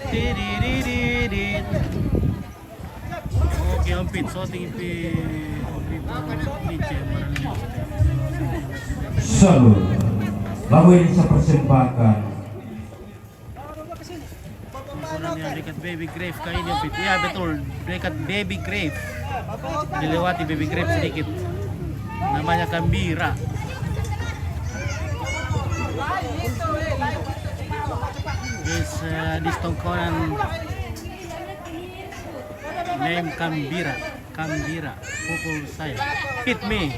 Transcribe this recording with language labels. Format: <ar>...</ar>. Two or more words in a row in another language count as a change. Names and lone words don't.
<id>Oke, hampir shooting di Salut. Lagu ini saya persembahkan Yang dekat</id> <en>baby grave</en> <id>kali ini ya betul dekat</id> <en>baby grave,</en> <id>dilewati</id> <en>baby grave</en> <id>sedikit, namanya Kambira.</id> <en>This tongkonan name Kambira</en> <id>pukul saya,</id> <en>hit me.</en>